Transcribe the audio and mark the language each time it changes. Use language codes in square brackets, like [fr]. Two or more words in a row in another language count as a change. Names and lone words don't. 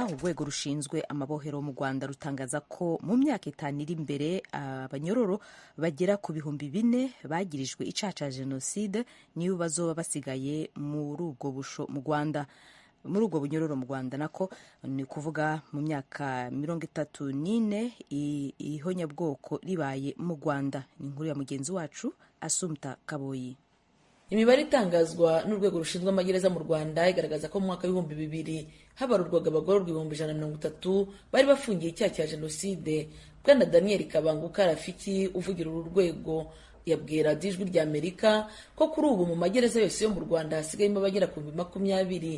[rn] Urwego rushinzwe amabohero mu Rwanda rutangaza ko mu myaka 5 iri imbere abanyororo bagera ku 4,000 bagirijwe icaha ca jenoside niyo bazoba basigaye muri ubwo busho mu Rwanda, muri ubwo bunyororo mu Rwanda, nako ni kuvuga mu myaka 34 ihonyabwoko ribaye mu Rwanda. Ni inkuru ya mugenzi wacu Asumta Kaboyi. [rw] Imibare itangazwa n'urwego rushinzwe amagereza mu Rwanda igaragaza ko mu mwaka w'ibihumbi 2000 habarurwaga abagororwa 130 bari bafungiye icyaha cya jenoside. Bwana Daniel Kabanguka Rafiki uvugira uru rwego yabwira Ijwi ry'Amerika ko kuri ubu mu magereza yose yo mu Rwanda hasigayemo abagera ku 20.